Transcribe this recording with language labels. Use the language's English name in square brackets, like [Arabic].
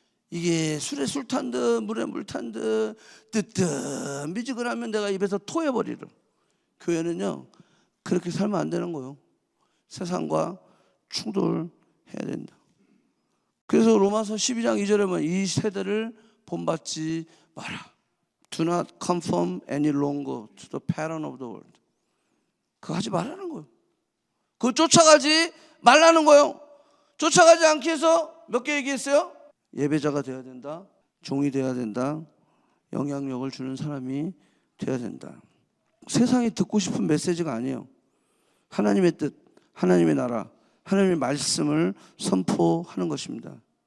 [Korean] 이게 술에 술 탄 듯 물에 물 탄 듯 뜨뜻 미지근하면 내가 입에서 토해버리려. 교회는요 그렇게 살면 안 되는 거예요. 세상과 충돌해야 된다. 그래서 로마서 12장 2절에 보면 이 세대를 본받지 마라. [English] Do not conform any longer to the pattern of the world. [Korean] 그거 하지 말라는 거예요. 그거 쫓아가지 말라는 거예요. 쫓아가지 않기 위해서 몇 개 얘기했어요? 예배자가 되어야 된다. 종이 되어야 된다. 영향력을 주는 사람이 되어야 된다. 세상이 듣고 싶은 메시지가 아니에요. 하나님의 뜻, 하나님의 나라, 하나님의 말씀을 선포하는 것입니다.